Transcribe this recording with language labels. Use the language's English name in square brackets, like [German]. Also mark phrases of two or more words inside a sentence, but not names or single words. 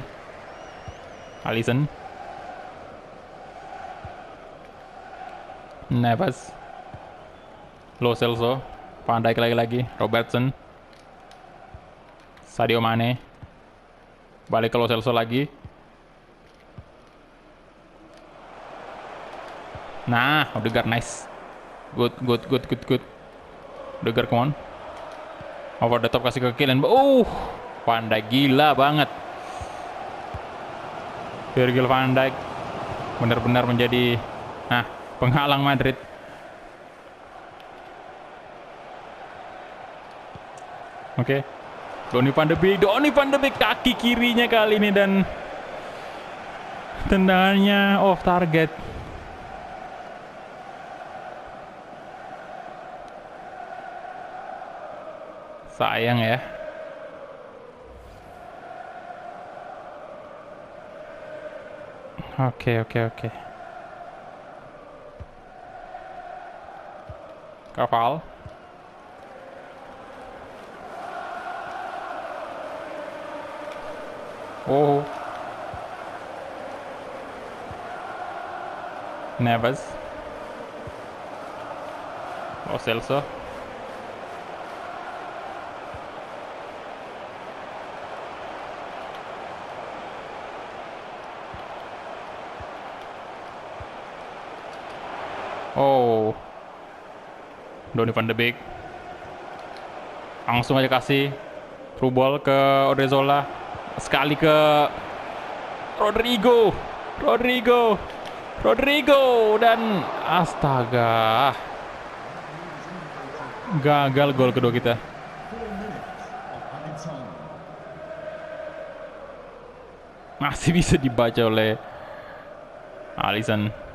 [Indonesian] Alisson. Neves. Lo Celso. Van Dijk lagi. Robertson. Sadio Mane. Balik ke Lo Celso lagi. Nah, [English] Odegaard nice. Good. Odegaard, come on. Over the top [Indonesian] kasih ke Kylian. Van Dijk gila banget. Virgil van Dijk benar-benar menjadi penghalang Madrid. Oke. Donny van de Beek kaki kirinya kali ini dan tendangannya [English] off target. [Indonesian] Sayang ya. Oke. Kapal. Oh. Neves. Lo Celso. Oh, Donny van de Beek langsung aja kasih [English] through ball [Indonesian] ke Odriozola, sekali ke Rodrigo dan astaga, gagal gol kedua kita. Masih bisa dibaca oleh Alisson.